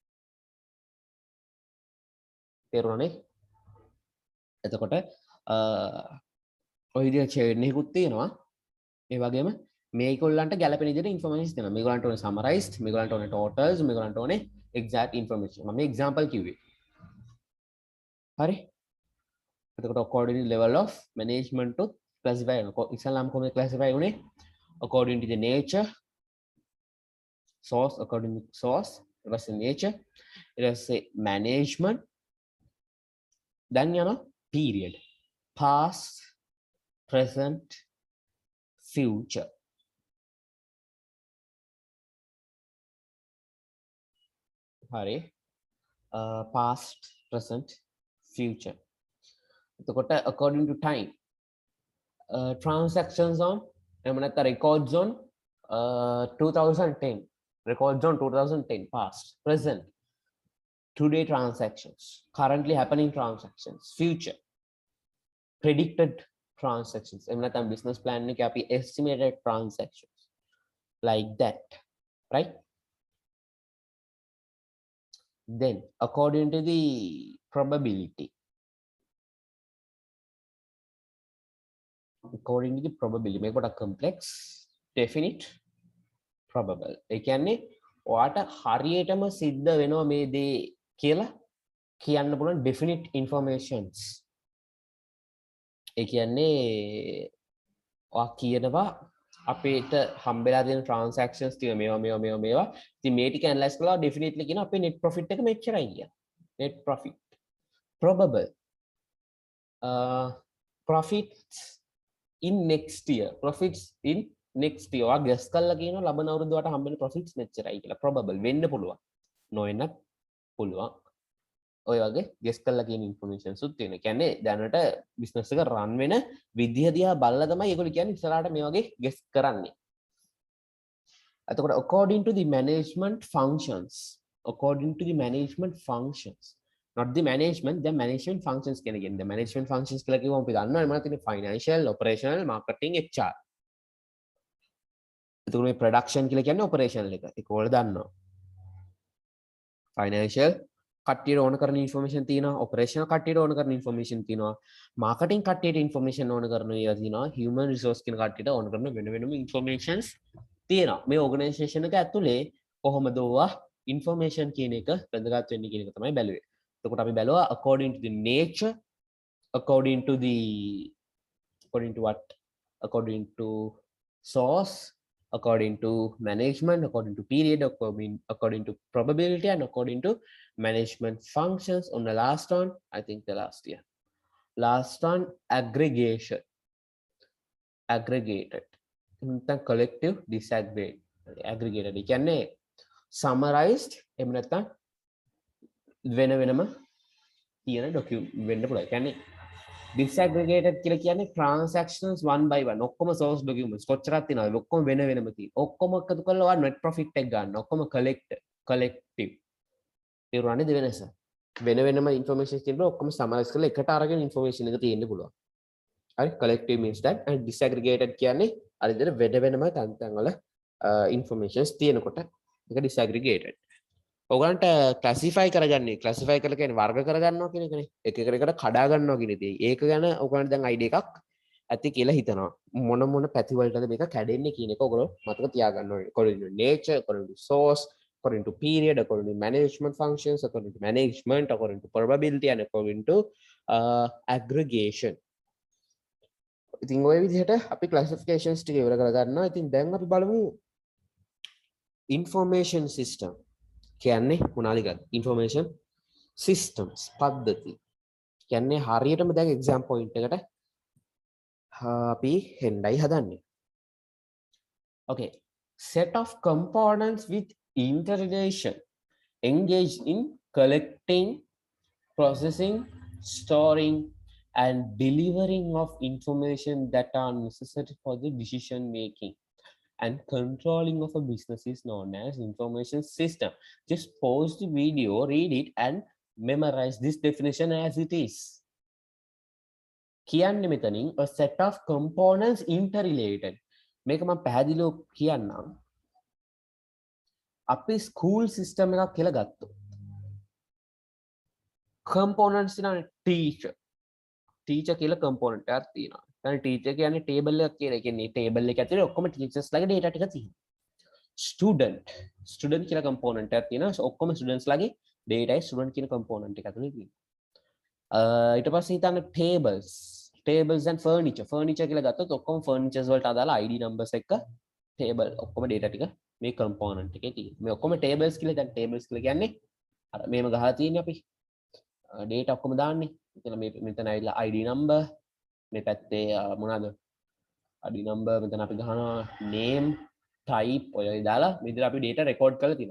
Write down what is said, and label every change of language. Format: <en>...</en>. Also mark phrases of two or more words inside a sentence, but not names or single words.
<si>තේරුණානේ? එතකොට ඔය විදිහට චේන්නෙකුත් තියෙනවා. ඒ වගේම මේගොල්ලන්ට ගැලපෙන විදිහට ඉන්ෆර්මේෂන් දෙනවා. මේගොල්ලන්ට ඕනේ සමරයිස්ඩ්, මේගොල්ලන්ට ඕනේ ටෝටල්ස්, මේගොල්ලන්ට ඕනේ</si> <en>exact information.</en> <si>මම එක්සැම්පල් කිව්වේ. හරි? එතකොට</si> <en>according to level of management to classify</en> <si>වෙනවා. ඉස්සල්ලාම කොහොමද classify වුනේ?</si> <en>According to the nature, source, according to source, it was the nature, it was say management, then යනවා period, past, present, future. හරි past, present, future. එතකොට according to time, transactions on</en> <si>එහෙම නැත්නම්</si> <en>records on 2010, records on 2010 past, present, today transactions, currently happening transactions, future predicted transactions,</en> <si>එහෙම නැත්නම්</si> <en>business plan</en> <si>එකේ අපි</si> <en>estimated transactions, like that, right? Then according to the probability, according to the probability</en> <si>මේක පොඩක්</si> <en>complex, definite, probable.</en> <si>ඒ කියන්නේ ඔයාට හරියටම සිද්ධ වෙනවා මේ දේ කියලා කියන්න පුළුවන්</si> <en>definite informations.</en> <si>ඒ කියන්නේ ඔයා කියනවා අපේට හම්බෙලා තියෙන transactions ටික මේවා ඉතින් මේ ටික analyze කරලා definitely කියනවා අපේ</si> <en>net profit</en> <si>එක මෙච්චරයි කියලා. net profit, probable, profits in next year, profits in next year. ඔයා guess කරලා කියනවා ලබන අවුරුද්දට හම්බෙන profits මෙච්චරයි කියලා. probable වෙන්න පුළුවන්, නොවෙන්නත් පුළුවන්. ඔය වගේ guess කරලා කියන informations උත් තියෙනවා. කියන්නේ දැනට business එක run වෙන විදිහ දිහා බලලා තමයි ඒගොල්ලෝ කියන්නේ ඉස්සරහට මේ වගේ guess කරන්නේ.</si> <en>එතකොට according to the management functions, according to the management functions, not the management, the management functions</en> <si>කියන කියන්නේ</si> <en>the management functions</en> <si>කියලා කිව්වම අපි දන්නවා මොනවද තියෙන්නේ</si> <en>financial, operational, marketing, HR.</en> <si>එතකොට මේ production කියලා කියන්නේ operational එක. ඒක ඔයාලා දන්නවා. financial කට්ටියට ඕන කරන information තියෙනවා, operational කට්ටියට ඕන කරන information තියෙනවා, marketing කට්ටියට information ඕන කරන ඒවා තියෙනවා,</si> <en>human resource</en> <si>කියන කට්ටියට ඕන කරන වෙන වෙනම informations තියෙනවා. මේ organization එක ඇතුලේ කොහොමද ඔවා information කියන එක වැදගත් වෙන්නේ කියන එක තමයි බැලුවේ. එතකොට අපි බැලුවා</si> <en>according to the nature, according to what, according to source, according to management, according to period, according to probability, and according to management functions. On the last one, I think the last one, aggregation, aggregated, collective, aggregated.</en> <si>ඒ කියන්නේ summarized එහෙම නැත්නම් වෙනම තියෙන document වෙන්න පුළුවන්.</si> <en>කියන්නේ disaggregated</en> <si>කියලා කියන්නේ</si> <en>transactions one by one.</en> <si>ඔක්කොම</si> <en>source documents</en> <si>කොච්චරක් තියෙනවද? ඔක්කොම වෙනම තියෙන. ඔක්කොම එකතු කරලා ඔයා</si> <en>net profit</en> <si>එක ගන්න. ඔක්කොම collective. ඒරුණානේ දෙවෙනස. වෙනම information තියෙනවා ඔක්කොම summarize කරලා එකට අරගෙන information එක තියෙන්න පුළුවන්. හරි?</si> <en>collective means that, and disaggregated</en> <si>කියන්නේ අර විදිහට වෙනම තැන් වල informations තියෙනකොට ඒක disaggregated. ඔයගලන්ට classify කරගන්නේ classify කරලා කියන්නේ වර්ග කරගන්නවා කියන එකනේ. එක එකට කඩා ගන්නවා කියන දේ. ඒක ගැන ඔයගලන්ට දැන් idea එකක් ඇති කියලා හිතනවා. මොන පැති වලටද මේක කැඩෙන්නේ කියන එක ඔයගොල්ලෝ මතක තියාගන්න ඕනේ.</si> <en>according to nature, according to source, according to period, according to management functions, according to management, according to probability, and according to aggregation.</en> <si>ඉතින් ඔය විදිහට අපි ක්ලාසිෆිකේෂන්ස් ටික ඉවර කරගන්නවා. ඉතින් දැන් අපි බලමු</si> <en>information system</en> <si>කියන්නේ මොනවාද කියලා.</si> <en>information systems</en> <si>පද්ධති කියන්නේ හරියටම දැන්</si> <en>exam point</en> <si>එකට අපි හෙන්නයි හදන්නේ.</si> <en>Okay, set of components with interrelation engaged in collecting, processing, storing, and delivering of information that are necessary for the decision making and controlling of a business is known as information system. Just pause the video, read it, and memorize this definition as it is.</en> <si>කියන්නේ මෙතනින්</si> <en>a set of components interrelated.</en> <si>මේක මම පැහැදිලිව කියන්නම්. අපි</si> <en>school system</en> <si>එකක් කියලා ගත්තොත් components තියෙනවා teacher කියලා component එකක් තියෙනවා. දැන් teacher කියන්නේ table එකක් කියලා. ඒ කියන්නේ table එක ඇතුලේ ඔක්කොම teachers ලාගේ data ටික තියෙනවා. student කියලා component එකක් තියෙනවා. ඔක්කොම students ලාගේ data student කියන component එක ඇතුලේ තියෙනවා. ඊට පස්සේ හිතන්න</si> <en>tables and furniture</en> <si>කියලා ගත්තොත් ඔක්කොම furnitures වලට අදාළ</si> <en>ID numbers</en> <si>එක table ඔක්කොම data ටික මේ component එකේ තියෙනවා. මේ ඔක්කොම tables කියලා දැන් tables කියලා කියන්නේ අර මේව ගහලා තියෙන්නේ අපි data ඔක්කොම දාන්නේ. එතන මේ මෙතන ඇවිල්ලා</si> <en>ID number</en> <si>මේ පැත්තේ මොනවාද</si> <en>ID number</en> <si>මෙතන අපි ගහනවා</si> <en>name type</en> <si>ඔය දාලා මේ විදිහට අපි data record කරලා තියෙනවා.</si>